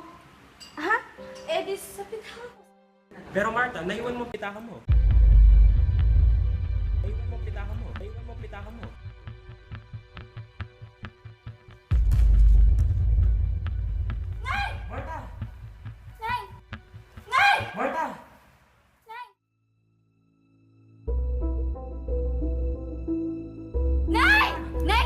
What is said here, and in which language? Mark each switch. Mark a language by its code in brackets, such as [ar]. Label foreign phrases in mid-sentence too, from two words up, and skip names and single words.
[tl] Ha? Eh, di sa pitaka ko. Pero Martha, naiwan mo pitaka mo. Naiwan mo pitaka mo. Naiwan mo pitaka mo. Nay! Martha! Nay! Nay! Martha! Nay! Nay! Nay, gising! Nay!